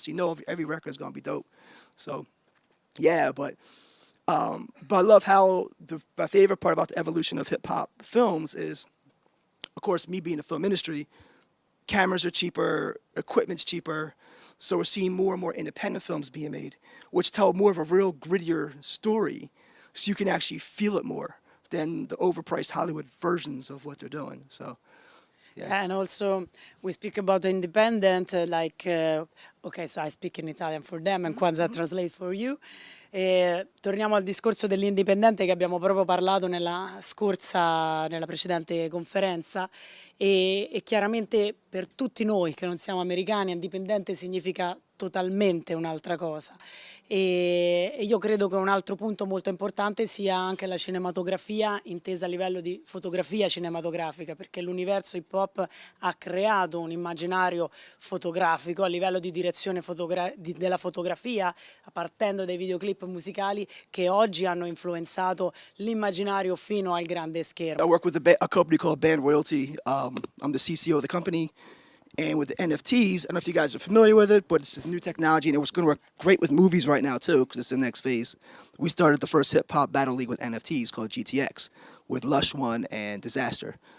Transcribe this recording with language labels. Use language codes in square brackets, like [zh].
[en] So every record is going to be dope. So, yeah, but I love how my favorite part about the evolution of hip-hop films is, of course, me being in the film industry, cameras are cheaper, equipment's cheaper, so we're seeing more and more independent films being made, which tell more of a real grittier story, so you can actually feel it more than the overpriced Hollywood versions of what they're doing. So, yeah. And also, we speak about the independent, okay, so I speak in Italian for them and Kwanzaa translate for you. [it] Torniamo al discorso dell'indipendente che abbiamo proprio parlato nella precedente conferenza e chiaramente per tutti noi che non siamo americani, indipendente significa totalmente un'altra cosa e io credo che un altro punto molto importante sia anche la cinematografia intesa a livello di fotografia cinematografica, perché l'universo hip hop ha creato un immaginario fotografico a livello di direzione della fotografia, partendo dai videoclip musicali che oggi hanno influenzato l'immaginario fino al grande schermo. [en] I work with a company called Band Royalty. I'm the CCO of the company. And with the NFTs, I don't know if you guys are familiar with it, but it's a new technology, and it's going to work great with movies right now, too, because it's the next phase. We started the first hip-hop battle league with NFTs called GTX, with Lush One and Disaster.